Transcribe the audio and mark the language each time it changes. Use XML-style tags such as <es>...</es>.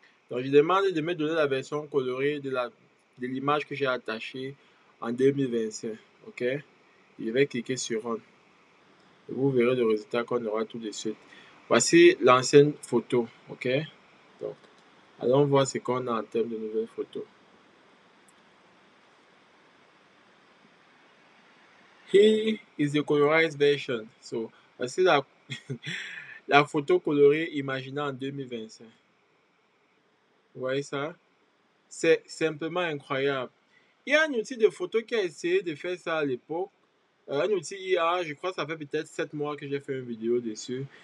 <fr>Donc, je demande de me donner la version colorée de l'image que j'ai attachée en 2025. Ok? Je vais cliquer sur Run. Et vous verrez le résultat qu'on aura tout de suite. Voici l'ancienne photo. Ok? Donc, allons voir ce qu'on a en termes de nouvelles photos.</fr> <en>Here is the colorized version.</en> <fr>So, voici la photo colorée imaginée en 2025. Vous voyez ça? C'est simplement incroyable. Il y a un outil de photo qui a essayé de faire ça à l'époque. Un outil IA, je crois que ça fait peut-être 7 mois que j'ai fait une vidéo dessus.</fr>